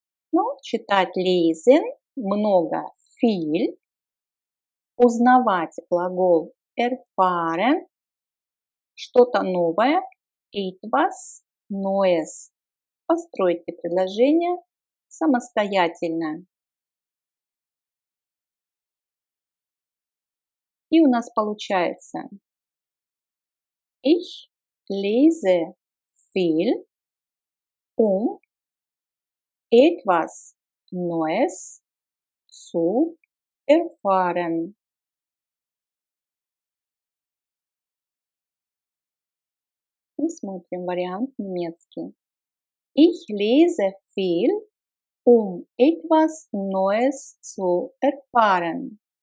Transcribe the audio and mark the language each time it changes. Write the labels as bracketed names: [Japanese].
[Russian] Ну, читать lesen, много, viel. Узнавать глагол erfahren, что-то новое, [German] etwas Neues. [Russian] Постройте предложение самостоятельно. И у нас получается [German] Ich lese viel, etwas Neues zu erfahren. [Russian] И смотрим вариант немецкий. [German] Ich lese viel, etwas Neues zu erfahren.